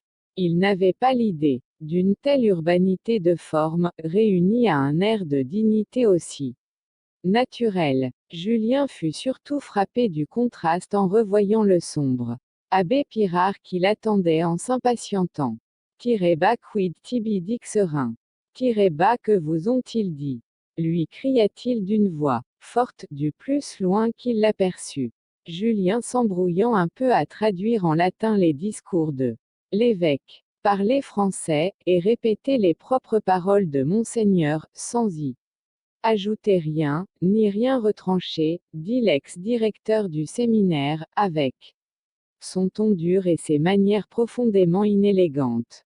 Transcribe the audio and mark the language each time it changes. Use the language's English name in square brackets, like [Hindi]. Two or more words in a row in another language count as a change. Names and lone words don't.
[French] Il n'avait pas l'idée d'une telle urbanité de forme, réunie à un air de dignité aussi naturel. Julien fut surtout frappé du contraste en revoyant le sombre abbé Pirard qui l'attendait en s'impatientant. Tirez bas [Latin] quid tibi dixerin. [French] Tirez bas que vous ont-ils dit, lui cria-t-il d'une voix forte, du plus loin qu'il l'aperçut. Julien s'embrouillant un peu à traduire en latin les discours de l'évêque. Parler français, et répéter les propres paroles de Monseigneur, sans y ajouter rien, ni rien retrancher, dit l'ex-directeur du séminaire, avec son ton dur et ses manières profondément inélégantes.